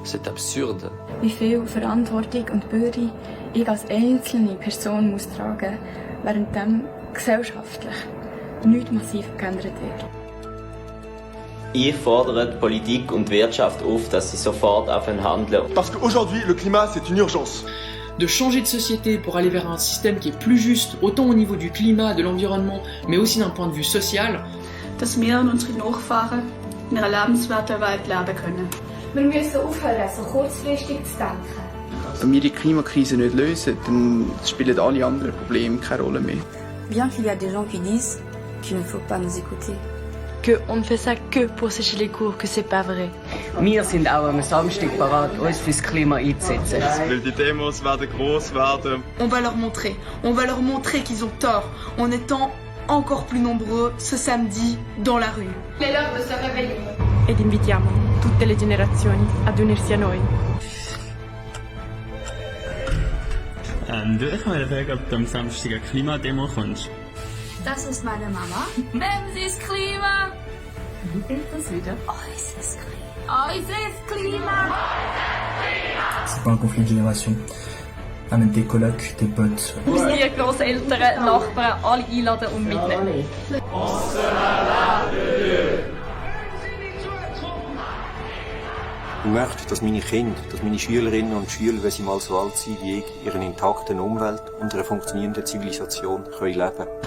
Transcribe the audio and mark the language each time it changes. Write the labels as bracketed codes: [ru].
[fr] C'est absurde. [de] Wie viel Verantwortung und Bürde ich als einzelne Person muss tragen, während dem gesellschaftlich nichts massiv geändert wird. Ich fordere die Politik und die Wirtschaft auf, dass sie sofort handeln. [fr] Parce qu'aujourd'hui, le climat, c'est une urgence. De changer de société pour aller vers un système qui est plus juste, autant au niveau du climat, de l'environnement, mais aussi d'un point de vue social. [de] Dass wir und unsere Nachfahren in einer lebenswerten Welt leben können. Wir müssen aufhören, so kurzfristig zu denken. Wenn wir die Klimakrise nicht lösen, dann spielen alle anderen Probleme keine Rolle mehr. [fr] Bien qu'il y a des gens qui disent qu'il ne faut pas nous écouter. On ne fait ça que pour sécher les cours, que c'est pas vrai. [de] Wir sind auch am Samstag bereit, uns fürs Klima einzusetzen. Weil die Demos werden groß werden. [fr] On va leur montrer qu'ils ont tort en étant encore plus nombreux ce samedi dans la rue. C'est l'heure de se réveiller. [it] Ed invitiamo tutte le generazioni ad unirsi a noi. [de] Du, ich will fragen, ob du am Samstag eine Klimademo kommst. Das ist meine Mama. Memsis Klima! Wie ist das wieder? Unser Klima! [fr] C'est pas un conflit de génération. Amène tes colocs, tes potes. [de] Unsere Grosseltern, Nachbarn, alle einladen und mitnehmen. Ich möchte, dass meine Kinder, dass meine Schülerinnen und Schüler, wenn sie mal so alt sind wie ich, in einer intakten Umwelt und einer funktionierenden Zivilisation leben können.